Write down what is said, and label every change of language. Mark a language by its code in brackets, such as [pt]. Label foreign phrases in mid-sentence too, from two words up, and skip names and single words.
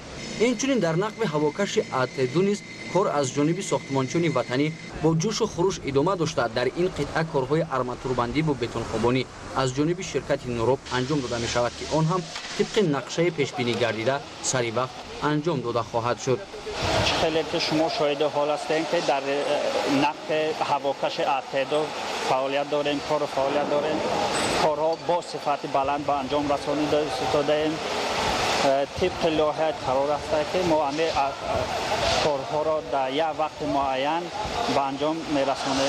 [tg] инчунин дар нақби ҳавокаши АТ2 низ кор аз ҷониби сохтмончиёни ватанӣ бо ҷӯшу хуруш идома дошта, дар ин қитъа корҳои арматурбандӣ бо бетонхобонӣ аз ҷониби ширкати Нуроб анҷом дода мешавад ки он ҳам тибқи нақшаи пешбинӣ гардида сари вақт анҷом дода хоҳад шуд. [fa] خیلی که شما شاهد حال هستین که در نقد هواکش اتحاد فعالیت داریم، کار فعالیت داریم، کارها با صفت بلند به انجام رسانیده ایم. طبق لایحه قرار است که ما همه کارها را در یک وقت معین به انجام میرسانیم.